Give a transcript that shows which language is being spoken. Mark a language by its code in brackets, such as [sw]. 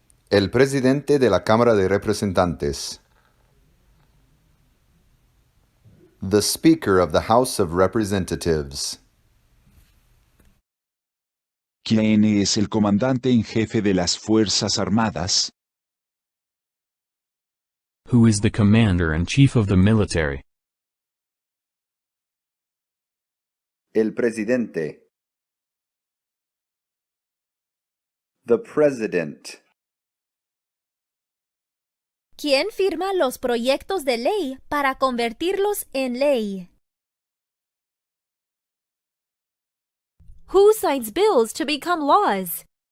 [es] El presidente de la Cámara de Representantes. [en] The Speaker of the House of Representatives. [es] ¿Quién es el comandante en jefe de las Fuerzas Armadas? [en] Who is the commander-in-chief of the military? [es] El presidente. [en] The President. [es] ¿Quién firma los proyectos de ley para convertirlos en ley? [en] Who signs bills to become laws?